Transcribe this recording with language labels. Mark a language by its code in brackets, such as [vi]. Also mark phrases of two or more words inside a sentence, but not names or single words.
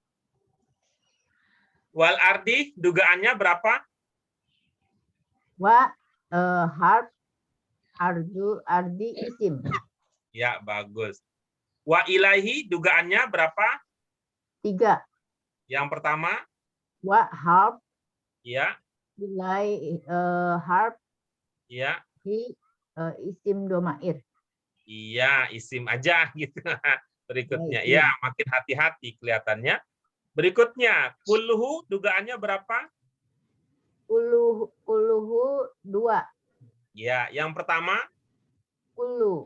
[ar] Wal ardi [id] dugaannya berapa? [ar] Wa harf ardi isim. [id] Ya, bagus. [ar] Wa ilahi [id] dugaannya berapa? 3. Yang pertama, [ar] Wa harf [id] ya, [ar] ilai harf [id] ya, [ar] isim domair. [id] iya, isim aja gitu. Berikutnya, Ya, ya, makin hati-hati kelihatannya. Berikutnya, kulluhu dugaannya berapa? [ar] Kulluhu 2. [id] Ya, yang pertama, [ar] Kullu